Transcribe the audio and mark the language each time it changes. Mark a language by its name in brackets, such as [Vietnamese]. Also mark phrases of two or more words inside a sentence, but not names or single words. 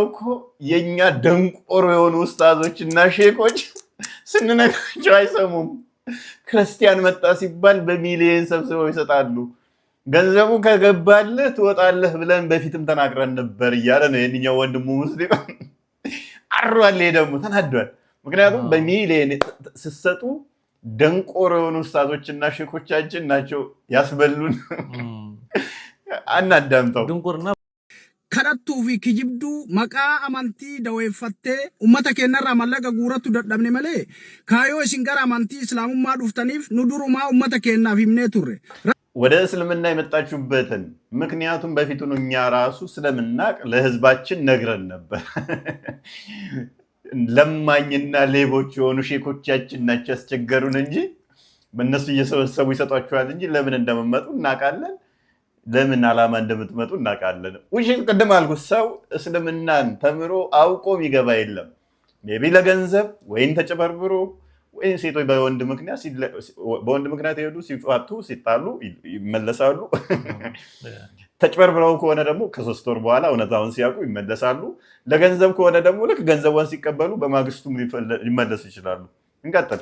[Amharic] እኮ የኛ ደንቆሮ የሆኑ ኡስታዞችና ሼኮች ስንነግራቸው አይሰሙም ክርስቲያን መጣ ሲባል በሚሊየን ሰብስበው ይሰጣሉ ገንዘቡ ከገባልህ ትወጣለህ ብለን በፊትም ተናግረን ነበር እያለ ነው የኛው ወንድሙ ሙስሊም አሯል ደግሞ ተናዷል ምክንያቱም በሚሊየን ሲሰጡ ደንቆሮ የሆኑ ኡስታዞችና ሼኮቻችን ናቸው ያስበሉን አናዳምጠው ድንቁርና [Oromo] kadhattuu fi kijibduu maqaa amantii daweeffattee ummata keenyarraa mallaqa guuratu dadhabne malee kaayoo isin gara amantii islaamummaa dhuftaniif nu durumaa ummata keenyaaf himnee turre [Amharic] ወደ እስልምና የመጣችሁበትን ምክንያቱም በፊቱን እኛ ራሱ ስለምናቅ ለህዝባችን ነግረን ነበር ለማኝና ሌቦች የሆኑ ሼኮቻችን ናቸው ያስቸገሩን እንጂ በእነሱ እየሰበሰቡ ይሰጧቸዋል እንጂ ለምን እንደመመጡ እናቃለን ለምን አላማ እንደምትመጡ እናቃለን ውሽት ቀደም አልኩ ሰው እስልምናን ተምሮ አውቆ ይገባ የለም ሜቢ ለገንዘብ ወይን ተጨበርብሮ ወይን ሴቶች በወንድ ምክንያት ይሄዱ ሲፋቱ ሲጣሉ ይመለሳሉ ተጨበርብረው ከሆነ ደግሞ ከ3 ወር በኋላ እውነታውን ሲያውቁ ይመለሳሉ ለገንዘብ ከሆነ ደግሞ ልክ ገንዘቡን ሲቀበሉ በማግስቱም ሊመለሱ ይችላሉ እንቀጥል